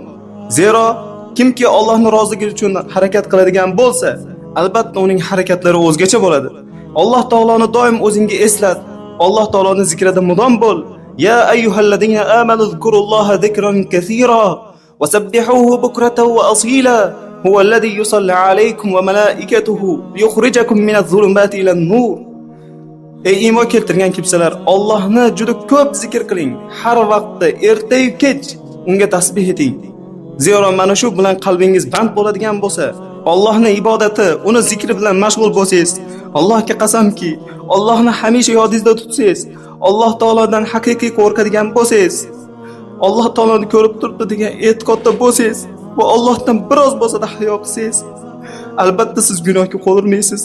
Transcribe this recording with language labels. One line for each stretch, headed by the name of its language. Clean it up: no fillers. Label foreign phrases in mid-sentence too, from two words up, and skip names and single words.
Uzbek: Zero kimki Allohning roziligi uchun harakat qiladigan bo'lsa, albatta uning harakatlari o'zgacha bo'ladi. Alloh taoloni doim o'zingga eslat. Alloh taoloning zikrida mudom bo'l.
Arabic: يا أيها الذين آمنوا اذكروا الله ذكرا كثيرا وسبحوه بكرة وأصيلا. هو الذي يصلي عليكم وملائكته يخرجكم من الظلمات إلى النور.
Uzbek: Ey iymon keltirgan kimsalar, Allohni juda ko'p zikr qiling. Har vaqtda erta-yu kech unga tasbih eting. Zero mana shu bilan qalbingiz band bo'ladigan bo'lsa, Allohning ibodati, uni zikri bilan mashg'ul bo'lsangiz, Allohga qasamki, Allohni hamisha yodingizda tutsangiz, Alloh taolodan haqiqiy qo'rqadigan bo'lsangiz, Alloh taoloni ko'rib turibdi degan e'tiqodda bo'lsangiz va Allohdan biroz bo'lsa-da hayo qilsangiz, albatta siz gunohga qo'l urmaysiz.